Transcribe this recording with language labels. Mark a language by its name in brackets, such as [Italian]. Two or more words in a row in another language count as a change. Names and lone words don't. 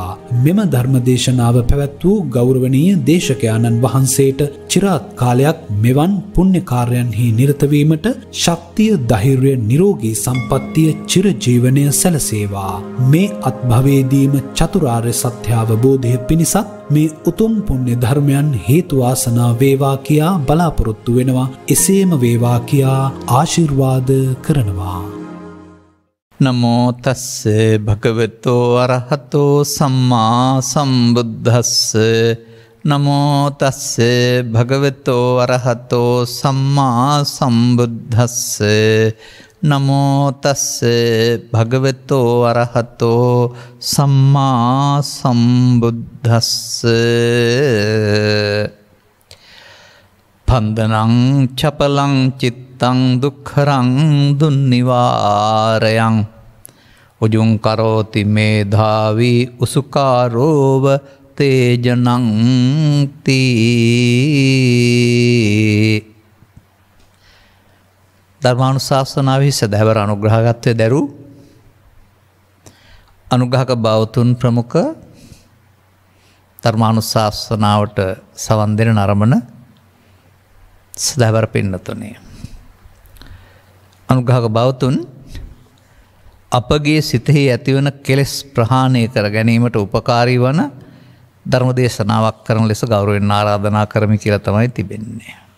[Sinhala] මෙම ධර්ම දේශනාව පැවැත් වූ ගෞරවනීය දේශකයාණන් වහන්සේට চিරාත් කාලයක් මෙවන් පුණ්‍ය කාර්යයන්හි නිරත වීමට ශක්තිය, ධෛර්යය, නිරෝගී සම්පන්නිය චිරජීවනය සැලසේවා. මේ අත්භවයේදීම චතුරාර්ය සත්‍ය අවබෝධය පිණිසත් මේ උතුම් පුණ්‍ය ධර්මයන් හේතු වාසනා වේවා කියා බලාපොරොත්තු වෙනවා. එසේම වේවා කියා ආශිර්වාද කරනවා. [Pali] නමෝ තස්ස භගවතෝ අරහතෝ සම්මා සම්බුද්දස්ස. නමෝ තස්ස භගවතෝ අරහතෝ සම්මා සම්බුද්දස්ස. නමෝ තස්ස භගවතෝ අරහතෝ සම්මා සම්බුද්දස්ස. පන්දනං චපලං චිත්තං දුක්ඛරං දුන්නිවාරයං උජුං කරෝති මේධාවි උසුකාරෝව තේජනං තී. [Sinhala] ධර්මානුශාසනාවෙහි සදහැවර අනුග්‍රහකත්වය දැරූ අනුග්‍රහක බෞතුන් ප්‍රමුඛ ධර්මානුශාසනාවට සවන් දෙන නරඹන සදහැවර පින්නතුනේ, අනුග්‍රහක බෞතුන් අපගේ සිතෙහි ඇතිවන කෙලෙස් ප්‍රහාණය කර ගැනීමට උපකාරී වන ධර්ම දේශනාවක් කරන ලෙස ගෞරවයෙන් ආරාධනා කරමි කියලා තමයි තිබෙන්නේ.